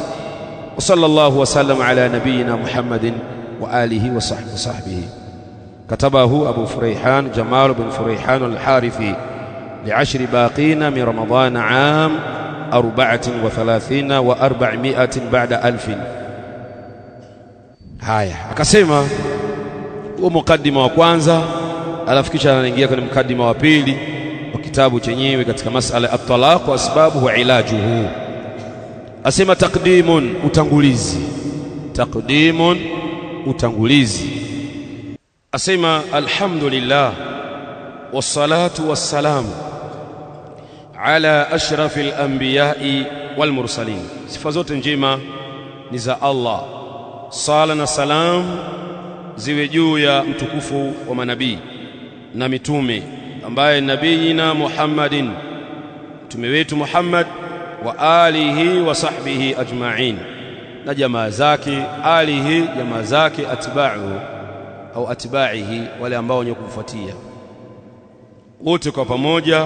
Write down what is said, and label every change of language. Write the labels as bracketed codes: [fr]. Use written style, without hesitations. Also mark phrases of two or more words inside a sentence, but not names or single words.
[ar] وصلى الله وسلم على نبينا محمد وآله وصحبه. كتبه أبو فريحان جمال بن فريحان الحارثي ل10 باقين من رمضان عام 34 و400 بعد 1000. [sw] haya akasema huo mukaddima wa kwanza, alafu kisha anaingia kwenye mukaddima wa pili wa kitabu chenyewe katika [ar] مسألة الطلاق وأسبابه وعلاجه. [sw] Asema taqdimun, utangulizi. Taqdimun, utangulizi. Asema [ar] الحمد لله والصلاة والسلام على أشرف الأنبياء والمرسلين. [sw] Sifa zote njema ni za Allah, sala na salam ziwe juu ya mtukufu wa manabii na mitume, ambaye [ar] نبينا محمد, [sw] mtume wetu Muhammad, [ar] وآله وصحبه أجمعين, [sw] na jamaa zake, alihi jamaa zake, atba'u au atba'ihi, wale ambao wenye kumfuatia wote kwa pamoja.